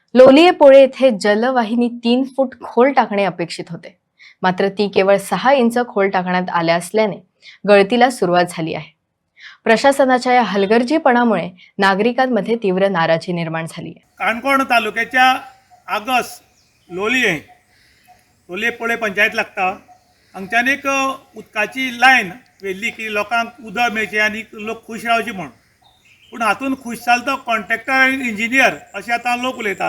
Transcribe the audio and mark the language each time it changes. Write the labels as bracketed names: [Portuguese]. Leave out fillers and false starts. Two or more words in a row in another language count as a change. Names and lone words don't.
[Marathi] लोलिये पोळे येथे जलवाहिनी 3 फूट खोल टाकणे अपेक्षित होते, मात्र ती केवळ 6 इंच खोल टाकण्यात आल्या असल्याने गळतीला सुरुवात झाली आहे. प्रशासनाच्या या हलगर्जीपणामुळे नागरिकांमध्ये तीव्र नाराजी निर्माण झाली आहे. [Konkani] काणकोण तालुक्याच्या आगस लोलये पोळे पंचायत लागता हांगच्यान एक उदकाची लायन वेल्ली की लोकांक उदक मेळचें आनी लोक खूश रावचे म्हूण. पूण हातून खूश जालो तो कॉन्ट्रॅक्टर आनी इंजिनियर अशें आतां लोक उलयतात.